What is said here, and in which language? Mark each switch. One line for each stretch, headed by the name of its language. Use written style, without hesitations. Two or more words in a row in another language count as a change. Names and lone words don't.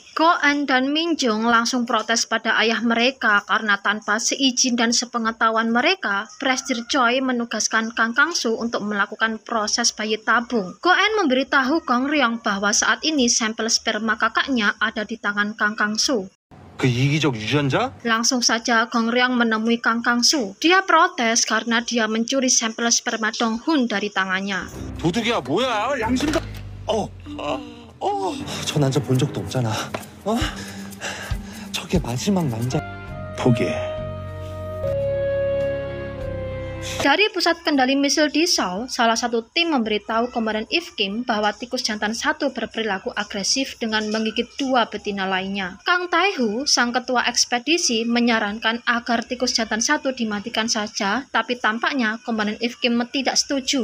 Indonesian: Go-en dan Min-jung langsung protes pada ayah mereka karena tanpa seizin dan sepengetahuan mereka, Presdir Choi menugaskan Kang Kang-su untuk melakukan proses bayi tabung. Go-en memberitahu Gong Ryong bahwa saat ini sampel sperma kakaknya ada di tangan Kang Kang-su.
Korean: 그 이기적 유전자?
Indonesian: Langsung saja Gong Ryong menemui Kang Kang-su. Dia protes karena dia mencuri sampel sperma Donghun dari tangannya.
Korean: 도둑이야 뭐야 양심가. 저 남자 본 적도 없잖아. 저게 마지막 남자. 포기해.
Indonesian: Dari pusat kendali misil di Seoul, salah satu tim memberitahu Komandan Eve Kim bahwa tikus jantan satu berperilaku agresif dengan menggigit 2 betina lainnya. Kang Tae-hu, sang ketua ekspedisi, menyarankan agar tikus jantan satu dimatikan saja, tapi tampaknya Komandan Eve Kim tidak setuju.